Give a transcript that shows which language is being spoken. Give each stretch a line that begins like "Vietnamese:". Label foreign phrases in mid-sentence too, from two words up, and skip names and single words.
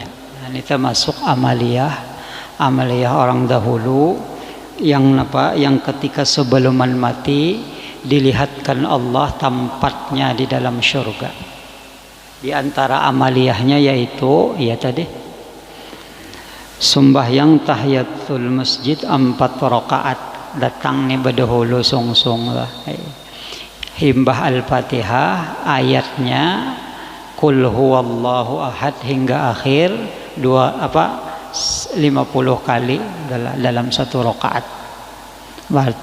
Indonesian: Ini termasuk amaliyah orang dahulu yang ketika sebelum mati dilihatkan Allah tempatnya di dalam syurga. Di antara amaliyahnya yaitu tadi sembahyang
Arabic: تحية المسجد
Indonesian: 4 rakaat datang ni berdahulu song-song lah. Himbah Al-Fatihah ayatnya
Arabic: قل هو الله أحد
Indonesian: hingga akhir 50 kali dalam 1 rakaat.